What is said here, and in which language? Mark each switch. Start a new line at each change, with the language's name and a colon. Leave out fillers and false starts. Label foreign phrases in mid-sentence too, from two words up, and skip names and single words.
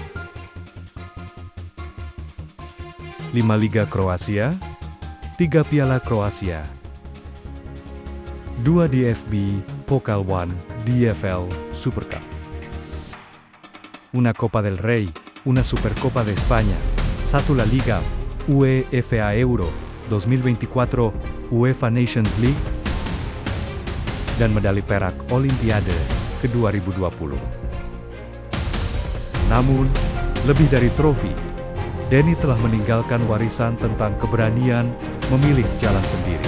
Indonesian: 5 Liga Kroasia, 3 Piala Kroasia, 2 DFB, Pokal One, DFL, Super Cup.
Spanish: Una Copa del Rey, una Supercopa de España, 1 La Liga, UEFA Euro 2024, UEFA Nations League,
Indonesian: dan medali perak Olimpiade ke-2020. Namun, lebih dari trofi, Denny telah meninggalkan warisan tentang keberanian memilih jalan sendiri.